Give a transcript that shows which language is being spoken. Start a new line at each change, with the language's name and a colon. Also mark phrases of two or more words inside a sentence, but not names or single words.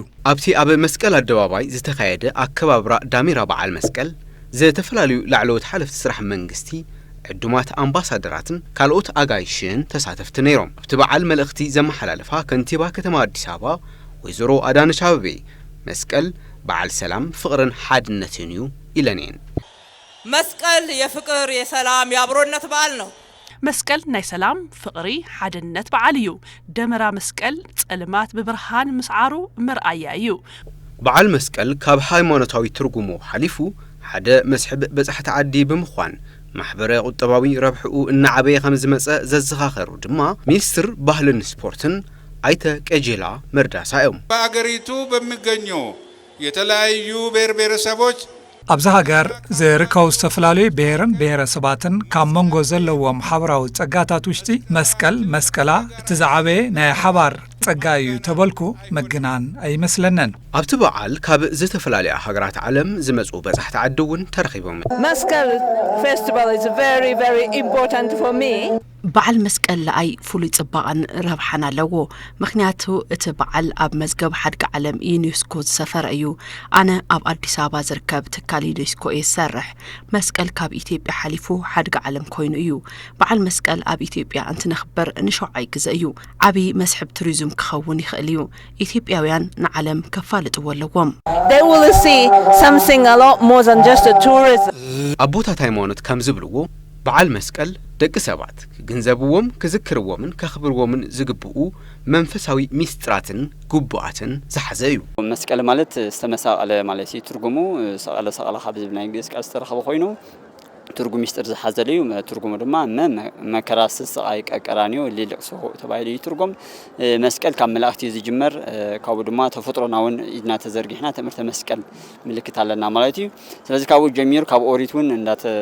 Tigrinya: ኣብቲ ኣብ መስቀል ኣደባባይ ዝተኻየደ ኣከባብራ ዳሜራ በዓል መስቀል ዝተፈላለዩ ላዕለዎት ሓለፍቲ ስራሕ መንግስቲ ዕዱማት አምባሳደራትን ካልኦት አጋይሽን ተሳተፍቲ ነይሮም። ኣብቲ በዓል መልእኽቲ ዘመሓላለፋ ከንቲባ ከተማ አዲስ አበባ ወይዘሮ አዳነች አቤቤ መስቀል በዓል ሰላም ፍቅርን ሓድነትን እዩ ኢለኔን።
Amharic: መስቀል የፍቅር የሰላም የአብሮነት በዓል ነው።
Tigrinya: መስቀል ናይ ሰላም ፍቅሪ ሓድነት በዓል እዩ። ደመራ መስቀል ጸልማት ብብርሃን ምስዓሩ መርአያ እዩ። በዓል መስቀል ካብ ሃይማኖታዊ ትርጉሙ ሓሊፉ ሓደ መስሕብ በጻሕቲ ዓዲ ብምዃን ማሕበረ ቁጠባዊ ረብሕኡ እናዓበየ ከም ዝመጸ ዘዘኻኸሩ ድማ ሚኒስትር ባህልን ስፖርትን አይተ ቀጀላ መርዳሳ እዮም።
Amharic: በአገሪቱ በሚገኙ የተለያዩ ብሔር ብሔረሰቦች
Tigrinya: ኣብዚ ሃገር ዝርከቡ ዝተፈላለዩ ብሔርን ብሔረሰባትን ካብ መንጎ ዘለዎም ሓበራዊ ጸጋታት ውሽጢ መስቀላ እቲ ዝዓበየ ናይ ሓባር ጸጋ እዩ ተበልኩ መግናን ኣይመስለነን። ኣብቲ በዓል ካብ ዝተፈላለዩ ሃገራት ዓለም ዝመጹ በጻሕቲ ዓዲ እውን ተረኺቦም።
English: መስቀል ፌስቲቫል is very very important for me.
Tigrinya: በዓል መስቀል ለኣይ ፍሉይ ጽባቐን ረብሓን ኣለዎ። ምክንያቱ እቲ በዓል ኣብ መዝገብ ሓድጊ ዓለም ዩኔስኮ ዝሰፈረ እዩ። ኣነ ኣብ አዲስ አበባ ዝርከብ ትካል ዩኔስኮ ይሰርሕ። መስቀል ካብ ኢትዮጵያ ሓሊፉ ሓድጊ ዓለም ኮይኑ እዩ። በዓል መስቀል ኣብ ኢትዮጵያ እንትነኽበር ንሸውዓይ ግዜ እዩ። ዓብይ መስሕብ ቱሪዝም ክኸውን ይኽእል እዩ። ኢትዮጵያውያን ንዓለም ከፋልጥዎ ኣለዎም።
English: They will see something a lot more than just a tourism.
Tigrinya: ኣቦታት ሃይማኖት ከም ዝብልዎ በዓል መስቀል ደቂ ሰባት ክግንዘብዎም ክዝክርዎምን ከኽብርዎምን ዝግብኡ መንፈሳዊ ሚስጥራትን ጉቡኣትን ዝሓዘ እዩ። መስቀል ማለት ዝተመሳቀለ ማለት እዩ። ትርጉሙ ሰቀለ ካብ ዝብል ናይ ግዕዝ ቃል ዝተረኸበ ኮይኑ ትርጉም ሚስጥር ዝሓዘለ እዩ። ትርጉሙ ድማ መከራስ ስቃይ ቀቀራኒዮ ሊልቅሶ ተባሂሉ ትርጉም መስቀል ካብ መላእክቲ ዝጅመር ካብኡ ድማ ተፈጥሮናውን ኢድና ተዘርጊሕና ትምህርተ መስቀል ምልክት ኣለና ማለት እዩ። ስለዚ ካብኡ ጀሚሩ ካብ ኦሪቱን እንዳተ